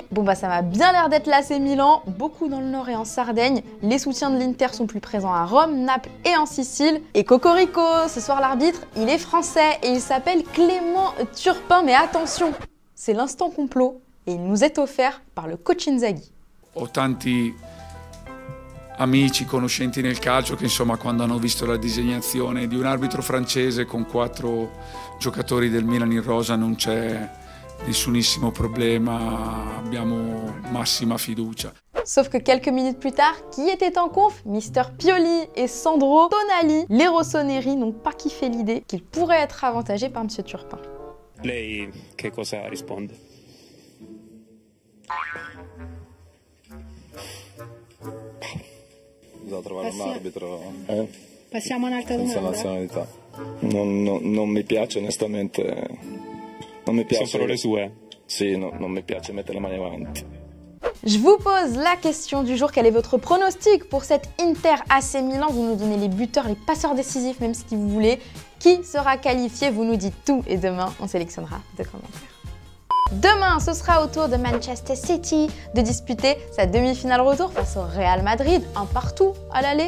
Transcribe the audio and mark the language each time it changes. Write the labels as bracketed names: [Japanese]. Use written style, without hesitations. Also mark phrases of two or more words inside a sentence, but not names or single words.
[French] Bon, bah ça m'a bien l'air d'être l'AC Milan, beaucoup dans le Nord et en Sardaigne. Les soutiens de l'Inter sont plus présents à Rome, Naples et en Sicile. Et Cocorico, ce soir l'arbitre, il est français et il s'appelle Clément Turpin, mais attention, c'est l'instant complot et il nous est offert par le coach Inzaghi. [Italian] Ho tanti amici, conoscenti nel calcio che insomma quando hanno visto la designazione di un arbitro francese con 4 giocatori del Milan in rosa non c'è nessunissimo problema, abbiamo massima fiducia. [French] Sauf que quelques minutes plus tard, qui était en conf? Mister Pioli et Sandro Tonali. Les rossoneri n'ont pas kiffé l'idée qu'ils pourraient être avantagés par Monsieur Turpin. [Italian] Lei che cosa risponde? Bisogna trovare un arbitro Passiamo a un'altra domanda. senza nazionalità. Non mi piace onestamente. Non mi piace. Sono solo le sue. Sì, non mi piace mettere le mani avanti. [French] Je vous pose la question du jour. Quel est votre pronostic pour cette Inter AC Milan? Vous nous donnez les buteurs, les passeurs décisifs, même si vous voulez. Qui sera qualifié? Vous nous dites tout et demain, on sélectionnera des commentaires. Demain, ce sera au tour de Manchester City de disputer sa demi-finale retour face au Real Madrid, un partout à l'aller.